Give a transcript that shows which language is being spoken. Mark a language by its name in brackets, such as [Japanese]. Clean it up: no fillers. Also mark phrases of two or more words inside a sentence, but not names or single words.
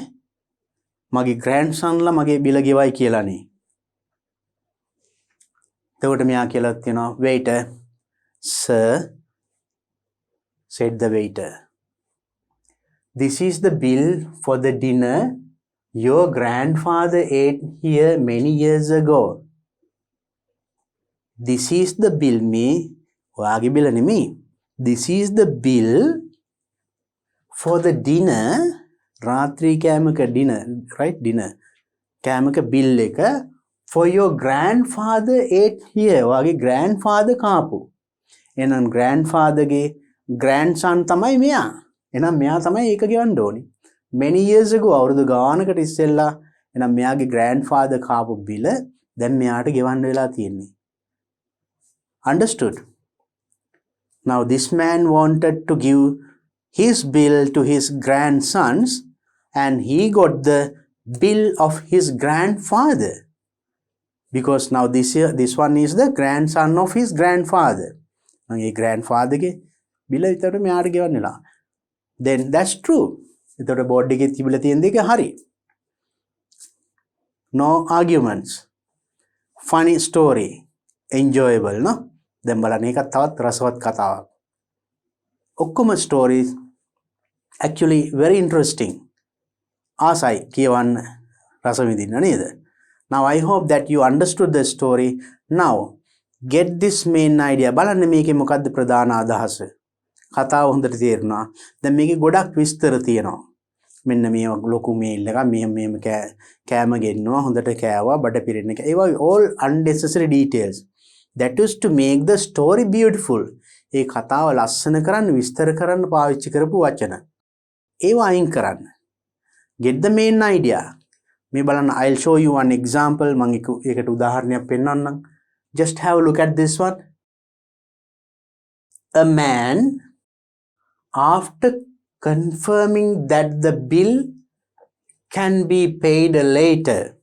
[Sinhala] මගේ grandson ලා මගේ බිල ගෙවයි කියලානේ. එතකොට මෙයා කියලා තියෙනවා [English] waiter, sir, said the waiter. This is the bill for the dinner your grandfather ate here many years ago. This is the bill me. [Sinhala] ඔයාගේ බිල නෙමෙයි. [English] This is the bill for the dinner. [Sinhala] රාත්‍රී කෑමක [English] dinner, right? Dinner. කෑමක bill එක for your grandfather ate here. [Sinhala] ඔයාගේ grandfather කාපු. එහෙනම් grandfather ගේ grandson තමයි මෙයා. එහෙනම් මෙයා තමයි ඒක ගෙවන්න ඕනේ. [English] Many years ago, [Sinhala] අවුරුදු ගානකට ඉස්සෙල්ලා එහෙනම් මෙයාගේ grandfather කාපු බිල දැන් මෙයාට ගෙවන්න වෙලා තියෙන්නේ. [English] Understood? Now this man wanted to give his bill to his grandsons and he got the bill of his grandfather. because now this one is the grandson of his grandfather. [Sinhala] මේ grandfather ගේ බිල විතර මෙයාට ගෙවන්නලා. [English] Then that's true. [Sinhala] එතකොට board එකේ තිබිලා තියෙන දෙක හරි. [English] No arguments. Funny story. Enjoyable, no? [Sinhala] දැන් බලන්න ඒකත් තවත් රසවත් කතාවක්. [English] ඔක්කොම stories actually very interesting. [Sinhala] ආසයි කියවන්න රස විඳින්න නේද? [English] Now I hope that you understood the story. Now get this main idea. [Sinhala] බලන්න මේකේ මොකද්ද ප්‍රධාන අදහස? කතාව හොඳට තේරුණා. දැන් මේකේ ගොඩක් විස්තර තියෙනවා. මෙන්න මේ ලොකු මේල් එකක් මෙහෙම කෑම ගෙන්නවා හොඳට කෑවා බඩ පිරෙන්න එක. [English] ඒවා all unnecessary details. That is to make the story beautiful. [Sinhala] ඒ කතාව ලස්සන කරන්න විස්තර කරන්න පාවිච්චි කරපු වචන. ඒවා අයින් කරන්න. [English] Get the main idea. [Sinhala] මේ බලන්න [English] I'll show you one example. [Sinhala] මම ඒකට උදාහරණයක් පෙන්නන්නම්. [English] Just have a look at this one. A man, after confirming that the bill can be paid later.